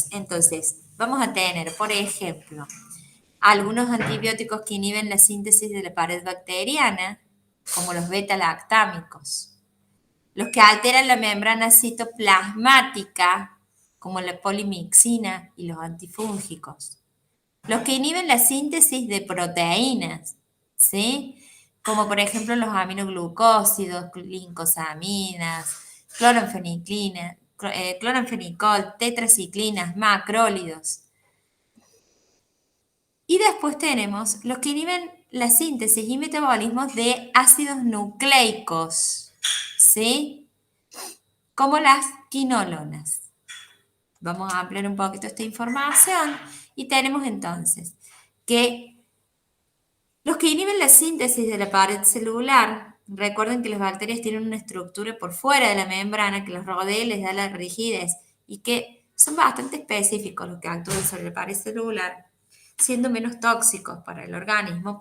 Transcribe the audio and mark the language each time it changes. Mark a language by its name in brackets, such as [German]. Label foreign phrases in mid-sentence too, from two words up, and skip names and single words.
[Spanish] Entonces, vamos a tener, por ejemplo, algunos antibióticos que inhiben la síntesis de la pared bacteriana, como los beta-lactámicos. Los que alteran la membrana citoplasmática, como la polimixina y los antifúngicos. Los que inhiben la síntesis de proteínas, ¿sí? Como por ejemplo los aminoglucósidos, glincosaminas, cloranfenicol, tetraciclinas, macrólidos. Y después tenemos los que inhiben la síntesis y metabolismos de ácidos nucleicos, ¿sí? Como las quinolonas. Vamos a ampliar un poquito esta información y tenemos entonces que los que inhiben la síntesis de la pared celular, recuerden que las bacterias tienen una estructura por fuera de la membrana que los rodea y les da la rigidez y que son bastante específicos los que actúan sobre la pared celular, siendo menos tóxicos para el organismo.